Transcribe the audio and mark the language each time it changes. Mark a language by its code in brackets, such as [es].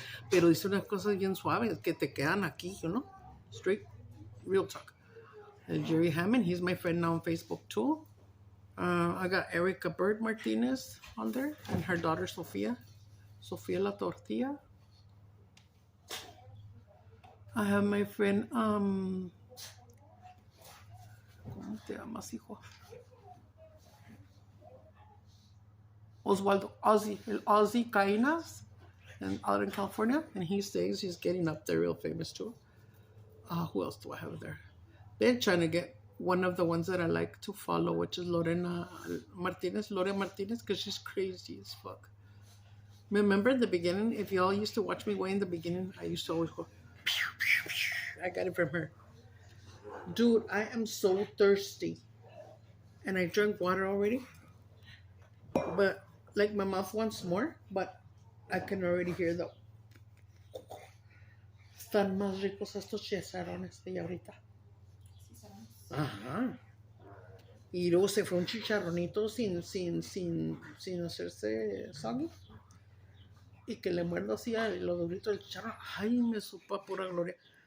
[es] Pero dice unas cosas bien suaves que te quedan aquí, [en] you know? Straight, real talk. And Jerry Hammond, he's my friend now on Facebook too. I got Erica Bird Martinez on there and her daughter Sofia La Tortilla. I have my friend, [es] ¿cómo te llamas, hijo? [en] Oswaldo, Ozzy Caínas, and out in California, and he's getting up there real famous too. Who else do I have there? They're trying to get one of the ones that I like to follow, which is Lore Martinez, because she's crazy as fuck. Remember in the beginning, if y'all used to watch me way in the beginning, I used to always go, pew, pew, pew. I got it from her. Dude, I am so thirsty. And I drank water already. But, like, my mouth wants more, but I can already hear the... [es] Están más ricos estos chicharones de ahorita. Ajá. Y luego se fue un chicharronito sin hacerse soggy. Y que le muerdo así a lo durito del chicharrón. Ay, me supo a pura gloria.